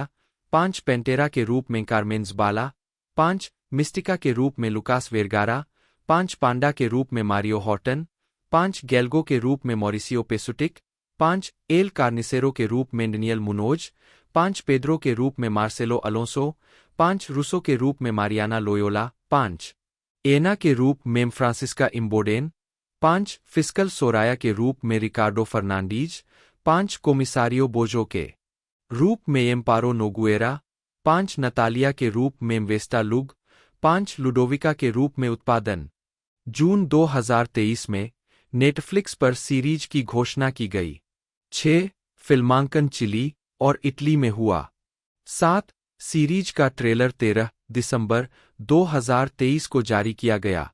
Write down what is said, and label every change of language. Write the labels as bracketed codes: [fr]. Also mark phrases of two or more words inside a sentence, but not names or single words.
[hi] 5 पेंटेरा के रूप में कार्मेन ज़बाला, 5 मिस्टिका के रूप में लुकास वेरगारा, 5 पांडा के रूप में मारियो हॉटन, 5 गैल्गो के रूप में मॉरिसियो पेसुटिक, 5 एल कार्निसेरो के रूप में डेनियल मुनोज, 5 पेद्रो के रूप में मार्सेलो अलोंसो, 5 रूसो के रूप में मारियाना लोयोला, 5 एना के रूप में फ्रांसिस्का इम्बोडेन, 5 फिस्कल सोराया के रूप में रिकार्डो फर्नांडीज, 5 कोमिसारियो बोजो के रूप में एम्पारो नोगुएरा, 5 नतालिया के रूप में वेस्टा लुग, 5 लुडोविका के रूप में उत्पादन। जून 2023 में नेटफ्लिक्स पर सीरीज की घोषणा की गई। 6 फिल्मांकन चिली और इटली में हुआ। 7 सीरीज का ट्रेलर 13 दिसंबर 2023 को जारी किया गया।